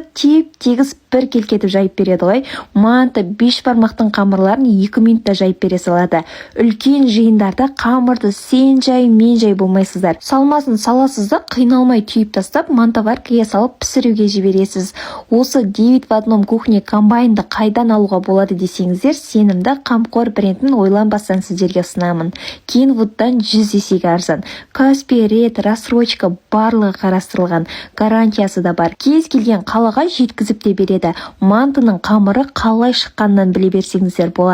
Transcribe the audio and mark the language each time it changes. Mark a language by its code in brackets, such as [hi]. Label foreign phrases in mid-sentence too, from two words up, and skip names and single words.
[kk] Теп-тегіс бір келкетіп жайып береді ғой. Манты 5 бармақтың қамырларын 2 минутта жайып бере салады. Үлкен жиындарда қамырды сен жай, мен жай болмайсыздар. Салмасын саласыз да қиналмай түйіп тастап, мантоваркаға салып пісіруге жібересіз. Осы Дэвид [ru] в одном кухне [kk] комбайнды қайдан алуға болады десеңіздер, сенімді Қамқор брендін ойланбастан сіздерге ұсынамын. Kenwood'дан 100 есеге арзан. Каспий, рет, рассрочка барлығы қарастырылған. Гарантиясы да бар. Кез келген қалаға жеткізіп те береді. Мантының қамыры қалай шыққаннан біле берсеңіздер болады.